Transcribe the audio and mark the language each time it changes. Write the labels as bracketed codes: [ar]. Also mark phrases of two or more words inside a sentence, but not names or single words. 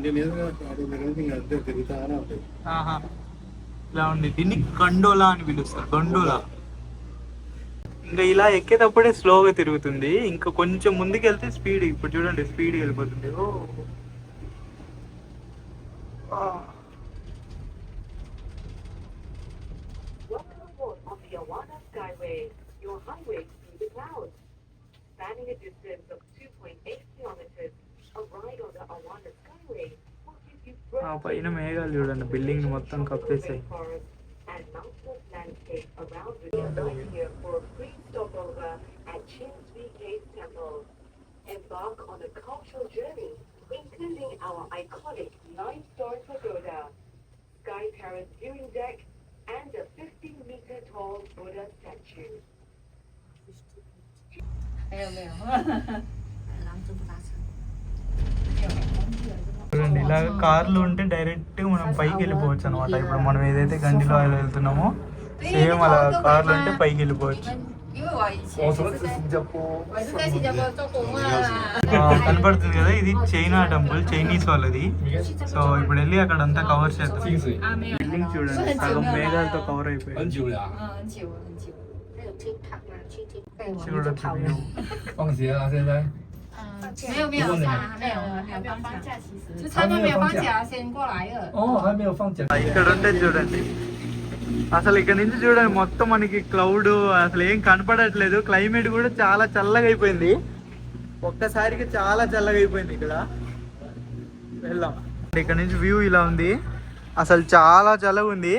[te] ఇలా ఉంది. దీన్ని గండోలా అని పిలుస్తారు, గండోలా. ఇంకా ఇలా ఎక్కేటప్పుడే స్లోగా తిరుగుతుంది, ఇంకా కొంచెం ముందుకు వెళ్తే స్పీడ్. ఇప్పుడు చూడండి స్పీడ్ వెళ్ళిపోతుంది. [en] Welcome aboard on the Awana Skyway, your highway through the clouds. Spanning a distance of 2.8 kilometers, a ride on the Awana Skyway will give you [te] పైన మేఘాలు చూడండి, బిల్డింగ్ మొత్తం కప్పేసాయి. [en] and mountainous landscape around with a ride here for a free stopover at Chinsui Cave Temple. Embark on a cultural journey, including our iconic 9-star pagoda, Sky Terrace viewing deck, and a 15-meter tall Buddha statue. [zh] 没有没有，狼子不搭车。 [te] చూడండి, ఇలా కార్లు ఉంటే డైరెక్ట్ మనం పైకి వెళ్ళిపోవచ్చు అనమాట. ఇప్పుడు మనం ఏదైతే గండిలో వెళ్తున్నామో సేమ్ అలా కార్లు ఉంటే పైకి వెళ్ళిపోవచ్చు. [zh] 因为我以前我说是新加坡，我是在新加坡做工啊。 [te] కనపడుతుంది కదా, ఇది [en] China temple, [te] చైనీస్ వాళ్ళది. సో ఇప్పుడు వెళ్ళి అక్కడ అంతా కవర్ చేద్దాం. [zh] 清水， [te] బిల్డింగ్ చూడండి, సగం మేఘాలతో కవర్ అయిపోయింది. [zh] 很久了啊，很久很久。还有 TikTok 吗？去 TikTok 我们就 [te] చూడొచ్చు [zh] 跑了。 view. 放学了现在，没有没有放没有还没有放假，其实就他们没有放假先过来了。哦，还没有放假。 [te] ఇక్కడ ఉంటే చూడండి, అసలు ఇక్కడ నుంచి చూడండి మొత్తం మనకి క్లౌడ్, అసలు ఏం కనపడట్లేదు. క్లైమేట్ కూడా చాలా చల్లగా అయిపోయింది, ఒక్కసారికి చాలా చల్లగా అయిపోయింది. ఇక్కడ వెళ్దాం. ఇక్కడ నుంచి వ్యూ ఇలా ఉంది, అసలు చాలా చల్లగా ఉంది.